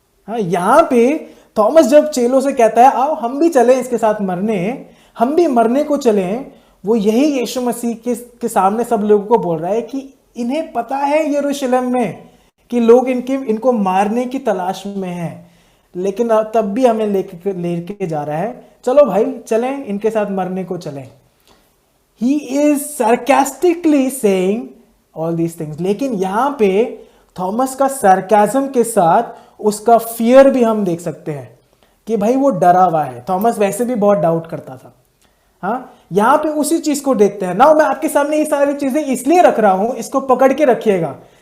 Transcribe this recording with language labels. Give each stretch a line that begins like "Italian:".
Hindi: हाँ, यहां पे थॉमस जब चेलों से कहता है, आओ हम भी चले इसके साथ मरने, हम भी मरने को चले, वो यही यीशु मसीह के सामने सब लोगों को बोल रहा है कि इन्हें पता है यरूशलेम में कि लोग इनको मारने की तलाश में हैं, लेकिन तब भी हमें लेके जा रहा है, चलो भाई चलें इनके साथ मरने को चलें।
English: He is sarcastically saying all these things।
Hindi: लेकिन यहां पे थॉमस का सरकाज़म के साथ उसका फियर भी हम देख सकते हैं कि भाई वो डरा हुआ है। थॉमस वैसे भी बहुत डाउट करता था। हाँ, यहां पे उसी चीज को देखते हैं ना। मैं आपके सामने ये सारी चीजें इसलिए रख रहा हूं, इसको पकड़ के रखिएगा।